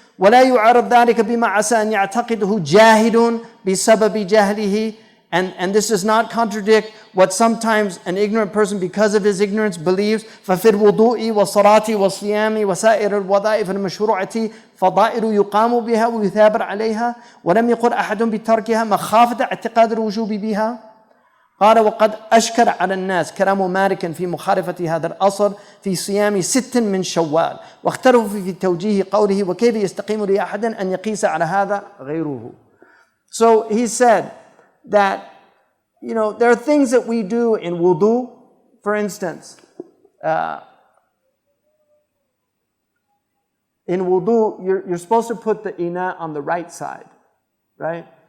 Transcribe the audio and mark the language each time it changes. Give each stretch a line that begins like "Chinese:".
Arabic: ولا يعارض ذلك بما عسى أن يعتقده جاهل بسبب جهله,
English: and this does not contradict what sometimes an ignorant person, because of his ignorance, believes.
Arabic: ففي الوضوء والصلاة والصيام وسائر الوظائف المشروعة فضائل يقام بها ويثابر عليها ولم يقل أحد بتركها مخافة اعتقاد الوجوب بها. قال وقد أشكل على الناس كلام مالك في مخالفة هذا الأصل في صيام 6 من شوال، واختلفوا في توجيه قوله وكيف يستقيم لأحد أن يقيس على هذا غيره.
English: So he said that, there are things that we do in wudu. For instance, in wudu, you're supposed to put the ina on the right side, right?